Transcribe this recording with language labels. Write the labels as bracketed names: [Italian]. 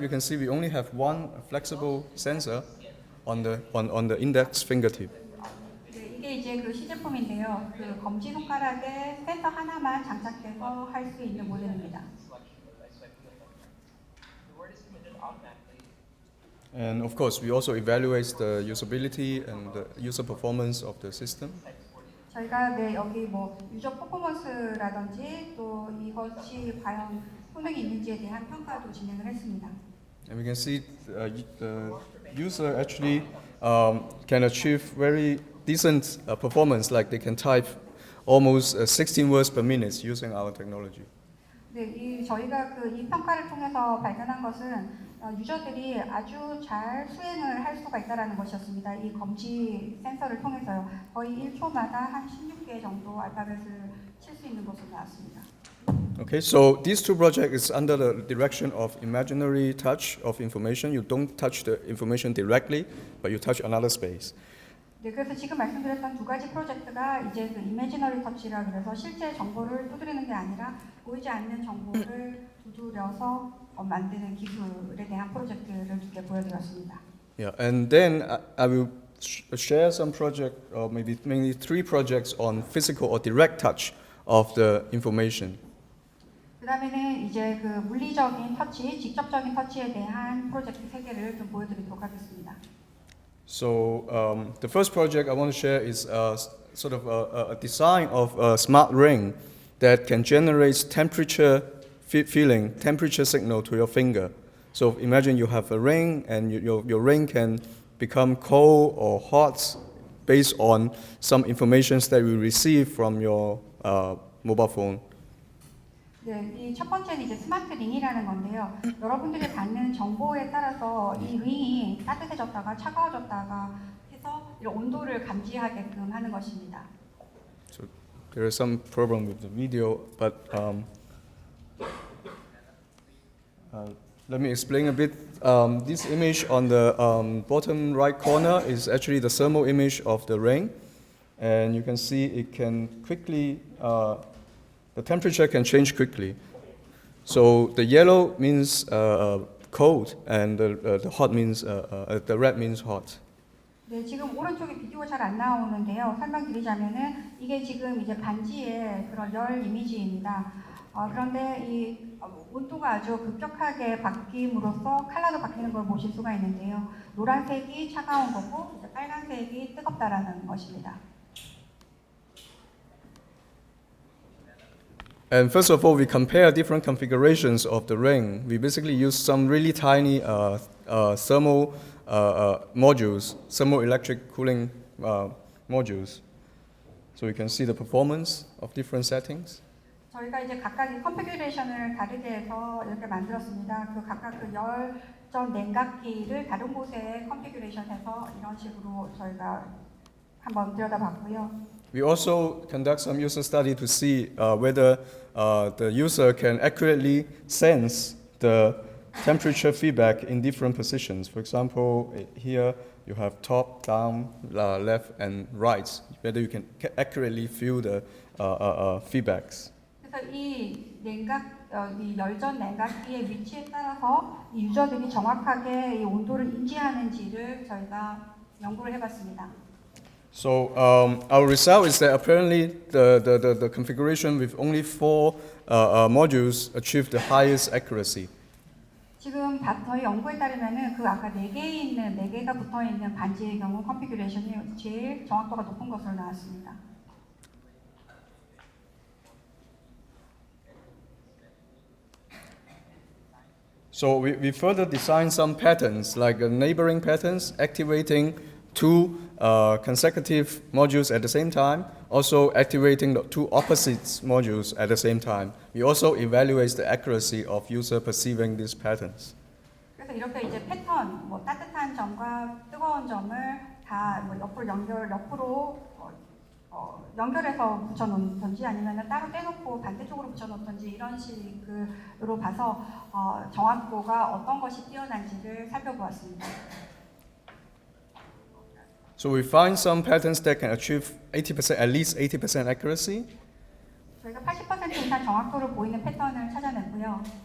[English] You can see we only have one flexible sensor on the index fingertip. [Korean] 이게 이제 그 시제품인데요. 그 검지 손가락에 센서 하나만 장착해서 할 수 있는 모델입니다. [English] And of course, we also evaluate the usability and the user performance of the system. [Korean] 저희가 여기 뭐 유저 퍼포먼스라든지 또 이것이 과연 효능이 있는지에 대한 평가도 진행을 했습니다. [English] And we can see the user actually can achieve very decent performance, like they can type almost 16 words per minute using our technology. [Korean] 네, 저희가 이 평가를 통해서 발견한 것은 유저들이 아주 잘 수행을 할 수가 있다는 것이었습니다. 이 검지 센서를 통해서요. 거의 1초마다 한 16개 정도 알파벳을 칠 수 있는 것으로 나왔습니다. [English] Okay, so these two projects is under the direction of imaginary touch of information. You don't touch the information directly, but you touch another space. [Korean] 네, 그래서 지금 말씀드렸던 두 가지 프로젝트가 이제 그 이미지너리 터치라 그래서 실제 정보를 두드리는 게 아니라 보이지 않는 정보를 두드려서 만드는 기술에 대한 프로젝트를 두 개 보여드렸습니다. [English] Yeah, and then I will share some project, or maybe mainly 3 projects on physical or direct touch of the information. [Korean] 그다음에는 이제 그 물리적인 터치, 직접적인 터치에 대한 프로젝트 3개를 좀 보여드리도록 하겠습니다. [English] So the first project I want to share is sort of a design of a smart ring that can generate temperature temperature signal to your finger. So imagine you have a ring and your ring can become cold or hot based on some information that you receive from your mobile phone. [Korean] 네, 이 첫 번째는 이제 스마트 링이라는 건데요. 여러분들이 받는 정보에 따라서 이 링이 따뜻해졌다가 차가워졌다가 해서 이런 온도를 감지하게끔 하는 것입니다. [English] So there is some problem with the video, but let me explain a bit. This image on the bottom right corner is actually the thermal image of the ring, and you can see it can quickly. The temperature can change quickly. So the yellow means cold, and the hot means the red means hot. [Korean] 네, 지금 오른쪽에 비디오 잘 안 나오는데요. 설명드리자면은 이게 지금 이제 반지의 그런 열 이미지입니다. 그런데 이 온도가 아주 급격하게 바뀜으로써 컬러도 바뀌는 걸 보실 수가 있는데요. 노란색이 차가운 거고 이제 빨간색이 뜨겁다라는 것입니다. [English] And first of all, we compare different configurations of the ring. We basically use some really tiny thermal modules, thermoelectric-cooling modules. So you can see the performance of different settings. [Korean] 저희가 이제 각각의 컨피규레이션을 다르게 해서 이렇게 만들었습니다. 그 각각 그 열전 냉각기를 다른 곳에 컨피규레이션해서 이런 식으로 저희가 한번 들여다봤고요. [English] We also conduct some user study to see whether the user can accurately sense the temperature feedback in different positions. For example, here you have top, down, left, and right. Whether you can accurately feel the feedbacks. [Korean] 그래서 이 열전 냉각기의 위치에 따라서 이 유저들이 정확하게 이 온도를 인지하는지를 저희가 연구를 해봤습니다. [English] So our result is that apparently the configuration with only 4 modules achieved the highest accuracy. [Korean] 지금 저희 연구에 따르면은 그 아까 4개가 붙어 있는 반지의 경우 컨피규레이션이 제일 정확도가 높은 것으로 나왔습니다. [English] So we further design some patterns, like neighboring patterns, activating two consecutive modules at the same time, also activating the two opposite modules at the same time. We also evaluate the accuracy of user perceiving these patterns. [Korean] 그래서 이렇게 이제 패턴, 뭐 따뜻한 점과 뜨거운 점을 다 뭐 옆으로 연결해서 붙여놓던지 아니면 따로 떼놓고 반대쪽으로 붙여놓던지 이런 식으로 봐서 정확도가 어떤 것이 뛰어난지를 살펴보았습니다. [English] So we find some patterns that can achieve 80%, at least 80% accuracy. [Korean] 저희가 80% 이상 정확도를 보이는 패턴을 찾아냈고요.